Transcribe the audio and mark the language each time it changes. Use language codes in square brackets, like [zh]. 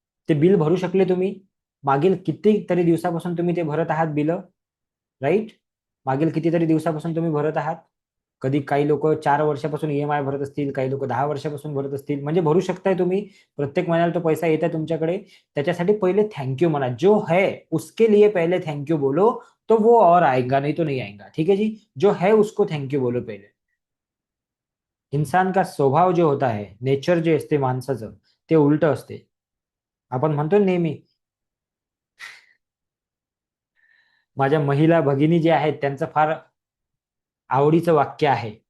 [mr] ते बिल भरू शकले तुम्ही. मागील कितीतरी दिवसापासून तुम्ही ते भरत आहात बिल, राईट? मागील कितीतरी दिवसापासून तुम्ही भरत आहात. कधी काही लोक 4 वर्षापासून EMI भरत असतील, काही लोक 10 वर्षापासून भरत असतील. म्हणजे भरू शकताय तुम्ही. प्रत्येक महिन्याला तो पैसा येत आहे तुमच्याकडे. त्याच्यासाठी पहिले थँक्यू म्हणा. [hi] जो है उसके लिए पहले थँक्यू बोलो, तो वो और आएगा, नहीं तो नहीं आएगा. ठीक है जी. जो है उसको थँक्यू बोलो पहिले. इंसान का स्वभाव जो होता है, [mr] नेचर जे असते माणसाचं, ते उलट असते. आपण म्हणतो नेहमी, माझ्या महिला भगिनी जे आहेत त्यांचं फार आवडीचं वाक्य आहे.